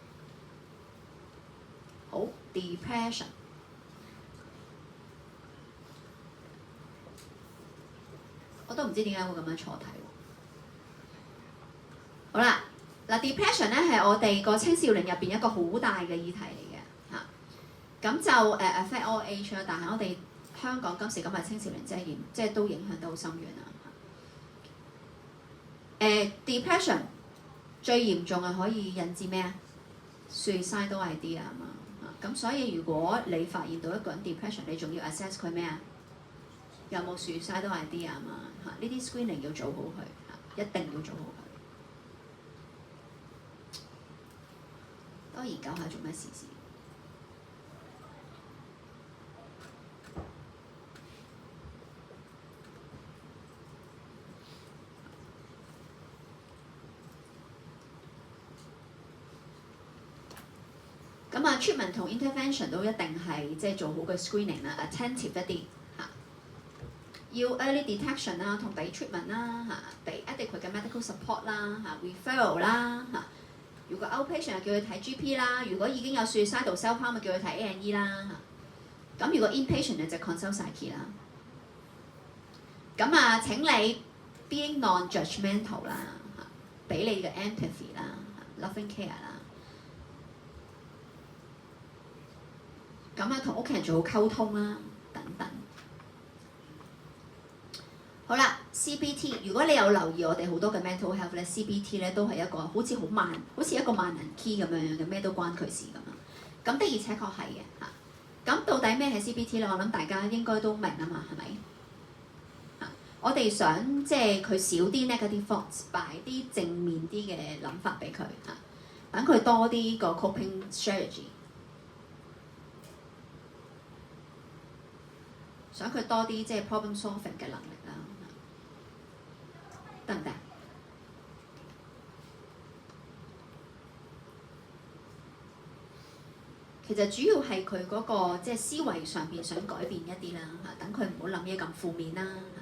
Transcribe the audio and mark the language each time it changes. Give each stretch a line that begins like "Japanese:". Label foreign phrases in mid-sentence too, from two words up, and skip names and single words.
Cantonese: 好 depression， 我都唔知點解會咁樣錯題喎。好啦，嗱 depression 咧係我哋個青少年入邊一個好大嘅議題嚟嘅嚇，咁就
English: affect all age
Cantonese: 啦，但係我哋香港今時今日青少年即係都影響得好深遠啦。depression 最嚴重係可以引致咩啊？
English: suicidal idea
Cantonese: 啊嘛。咁所以如果你發現到一個人 depression， 你仲要 assess 佢咩啊？有冇
English: suicidal idea
Cantonese: 啊嘛？呢啲 screening 要做好佢，一定要做好佢。多研究下做咩事先。咁啊 treatment 同 intervention 都一定係即係做好個 screening 啦 ，attentive 一啲嚇，要
English: early detection
Cantonese: 啦，同俾 treatment 啦嚇，俾 adequate 嘅
English: medical support
Cantonese: 啦嚇 ，referral 啦嚇。如果 outpatient 就叫佢睇 GP 啦，如果已經有
English: suicidal self-harm
Cantonese: 就叫佢睇 A&E 啦嚇。咁如果 inpatient 就
English: consult psyche
Cantonese: 啦。咁啊請你
English: being non-judgmental
Cantonese: 啦嚇，俾你嘅 empathy 啦 ，
English: loving care
Cantonese: 啦。咁啊，同屋企人做好溝通啦，等等。好啦 ，CBT， 如果你有留意我哋好多嘅
English: mental health
Cantonese: 咧 ，CBT 咧都係一個好似一個萬能 key 咁樣嘅，咩都關佢事咁樣。咁的而且確係嘅嚇。咁到底咩係 CBT 咧？我諗大家應該都明啊嘛，係咪？我哋想即係佢少啲
English: negative thoughts，
Cantonese: 擺啲正面啲嘅諗法俾佢嚇，等佢多啲個
English: coping strategy，
Cantonese: 想佢多啲即係
English: problem solving
Cantonese: 嘅能力啦，得唔得？其實主要係佢嗰個即係思維上邊想改變一啲啦嚇，等佢唔好諗嘢咁負面啦。